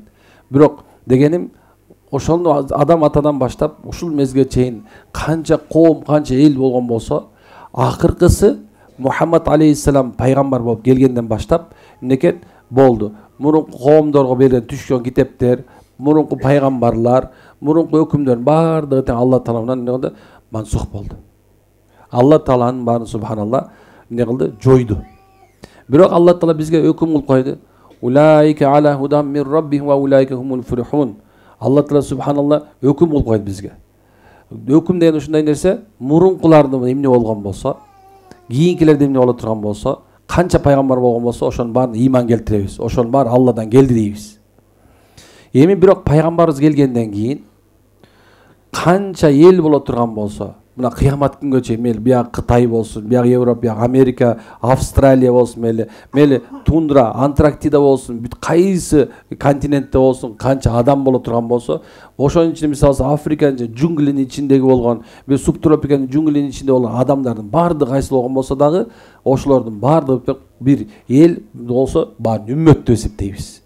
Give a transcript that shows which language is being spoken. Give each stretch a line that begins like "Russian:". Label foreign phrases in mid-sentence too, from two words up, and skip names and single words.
Kyrgyz: Бирок дегеним ошону адам атадан баштап ушул мезгилге чейин канча коом, канча эл болгон болсо, акыркысы Мухаммад алейхиссалам пайгамбар болуп келгенден баштап эмнекен болду. Мурунку коомдорго берилген түшкөн китептер, мурунку пайгамбарлар, мурунку өкүмдөр баардыгы тең Алла Тааланын эмне кылды? Мансух болду. Алла Тааланын баарын субханалла эмне кылды? Жойду. Бирок Алла Таала бизге өкүм кылып койду.
Arabic: أولئك على هدى من ربهم وأولئك هم المفلحون.
Kyrgyz: Алла Таала субханалла өкүм кылып койду бизге. Өкүм деген ушундай нерсе, мурункулардын эмне болгон болсо, кийинкилерде эмне боло турган болсо, канча пайгамбар болгон болсо, ошонун баарын ыйман келтиребиз. Ошонун баары Алладан келди дейбиз. Эми бирок пайгамбарыбыз келгенден кийин канча эл боло турган болсо, мына кыямат күнгө чейин мели бияк Кытай болсун, бияк Европа, бияк Америка, Австралия болсун, мели тундра, Антарктида болсун, бүт кайсы континентте болсун, канча адам боло турган болсо, ошонун ичинде мисалы Африканын жунглинин ичиндеги болгон, субтропиканын жунглинин ичинде болгон адамдардын баардыгы кайсы болгон болсо дагы, ошолордун баардыгы бир эл болсо, баарын үммөт деп эсептейбиз.